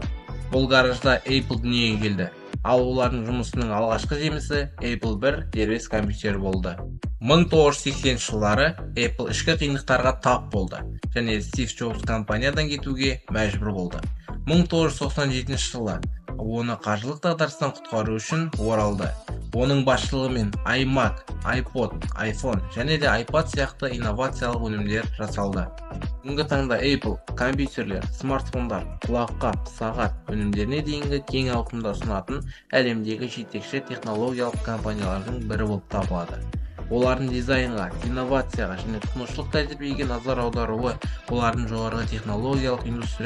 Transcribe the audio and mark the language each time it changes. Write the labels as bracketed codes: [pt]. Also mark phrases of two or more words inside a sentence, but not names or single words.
[kk] Бұл гаражда Apple дүниеге келді, ал олардың жұмысының алғашқы жемісі Apple 1 дербес компьютер болды. 1980 жылдары Apple ішкі қиындықтарға тап болды және Стив Джобс компаниядан кетуге мәжбүр болды. 1997 жылы оны қаржылық дағдарыстан құтқару үшін оралды. Оның басшылығымен iMac, iPod, iPhone және де iPad сияқты инновациялық өнімдер жасалды. Бүгінгі таңда Apple компьютерлер, смартфондар, құлаққап, сағат өнімдеріне дейінгі кең ауқымда ұсынатын әлемдегі жетекші технологиялық компаниялардың бірі болып табылады. Олардың дизайнға, инновацияға және тұтынушылық тәжірибеге назар аударуы олардың жоғарғы технологиялық индустрия